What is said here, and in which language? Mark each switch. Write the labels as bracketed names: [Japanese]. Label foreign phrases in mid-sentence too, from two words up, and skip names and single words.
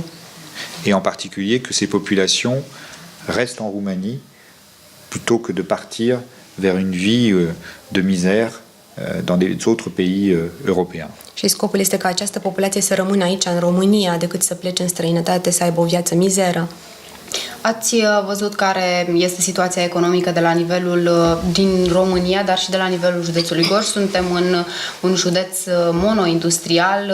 [French] Et en particulier que ces populations restent en Roumanie plutôt que de partir vers une vie de misère dans des autres pays européens. [Romanian] Și scopul este ca această populație să rămână aici, în România, decât să plece în străinătate, să aibă o viață mizeră. Ați văzut care este situația economică de la nivelul din România, dar și de la nivelul județului Gorj. Suntem în un județ monoindustrial.